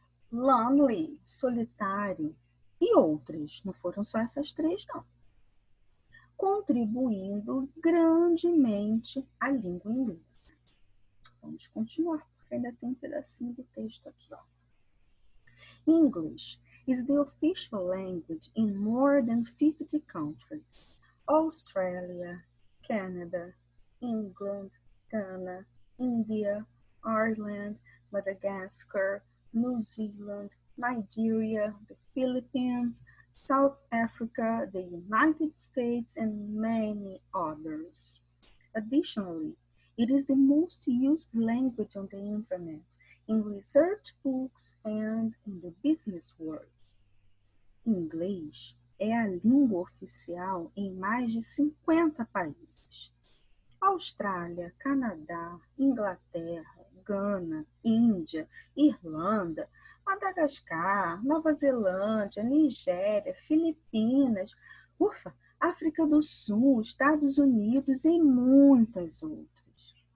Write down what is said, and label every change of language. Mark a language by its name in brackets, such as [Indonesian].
[Portuguese] Lonely, solitário. E outras. Não foram só essas três, não. Contribuindo grandemente à língua inglesa. Vamos continuar, porque ainda tem um pedacinho do texto aqui, ó. [English] English is the official language in more than 50 countries. Australia, Canada, England, Ghana, India, Ireland, Madagascar, New Zealand, Nigeria, the Philippines, South Africa, the United States, and many others. Additionally, it is the most used language on the internet, in research books and in the business world. [Portuguese] Inglês é a língua oficial em mais de 50 países. Austrália, Canadá, Inglaterra, Gana, Índia, Irlanda, Madagascar, Nova Zelândia, Nigéria, Filipinas, África do Sul, Estados Unidos e muitas outras.